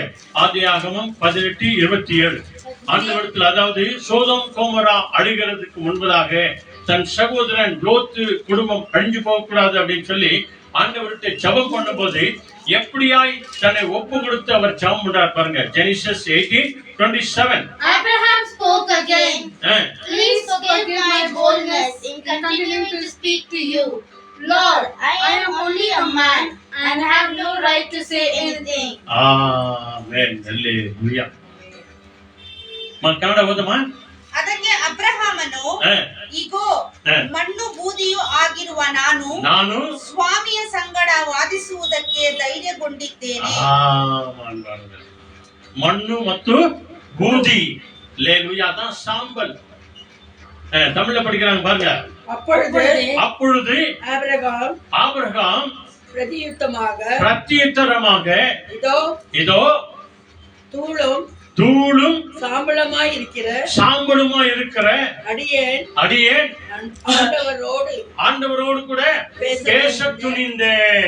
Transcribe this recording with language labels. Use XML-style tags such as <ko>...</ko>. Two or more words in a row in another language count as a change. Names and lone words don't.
<ta>ஆதியாகமம் 18:27. ஆண்டவரிடத்தில், அதாவது சோதோம் கோமரா அழிகிறதுக்கு முன்பதாக தன் சகோதரன் லோத்து குடும்பம் அழிஞ்சு போகக்கூடாது அப்படின்னு சொல்லி ஆண்டவர்கிட்ட ஜெபம் பண்ணும்போது எப்படியாய் தன்னை ஒப்பு கொடுத்து அவர் ஜெபம் பண்றார் பாருங்க. ஜெனிசிஸ் 18:27.</ta> <en>Abraham spoke again. Please forgive my boldness in continuing to speak to you. Lord, I am only a man and have no right to say anything.</en> <kn>ಆಮೆನ್. ಹಲ್ಲೆಲೂಯಾ. ಕನ್ನಡ ಓದಮ್ಮ. ಅದಕ್ಕೆ ಅಬ್ರಹಾಮನು, ಇಗೋ ಮಣ್ಣು ಬೂದಿಯೂ ಆಗಿರುವ ನಾನು ಸ್ವಾಮಿಯ ಸಂಗಡ ವಾದಿಸುವುದಕ್ಕೆ ಧೈರ್ಯಗೊಂಡಿದ್ದೇನೆ.</kn> <ta>மண்ணு மற்றும் பூதி. ஹல்லேலூயா. தான் சாம்பல். தமிழ்ல படிக்கிறாங்க பாருங்க. அப்பொழுது ஆபிரகாம் பிரத்யுத்தரமாக இதோ தூளும் சாம்பலுமாய் இருக்கிற அடியேன் ஆண்டவரோடு கூட பேச துணிந்தேன்.</ta>